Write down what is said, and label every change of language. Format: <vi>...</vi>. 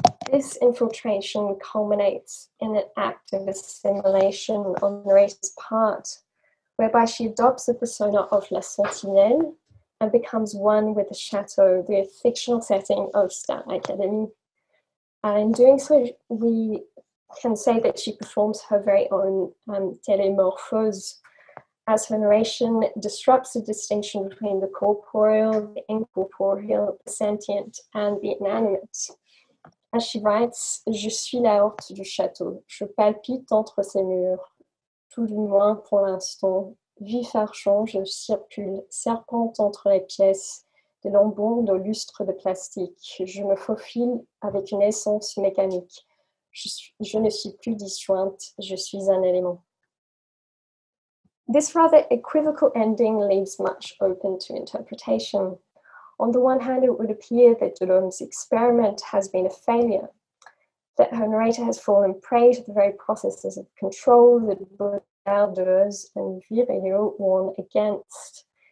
<en>This infiltration culminates in an act of assimilation on the narrator's part, whereby she adopts the persona of La Sentinelle and becomes one with the chateau, the fictional setting of Star Academy. In doing so, we can say that she performs her very own télémorphose, as her narration disrupts the distinction between the corporeal, the incorporeal, the sentient, and the inanimate. As she writes,</en> <fr>Je suis la horte du château, je palpite entre ses murs, tout du moins pour l'instant, vif argent, je circule, serpente entre les pièces, des lambeaux de lustre de plastique, je me faufile avec une essence mécanique, je ne suis plus disjointe, je suis un élément.</fr> <en>This rather equivocal ending leaves much open to interpretation. On the one hand, it would appear that Delaume's experiment has been a failure, that her narrator has fallen prey to the very processes of control that Deleuze and Virilio warn against.</en>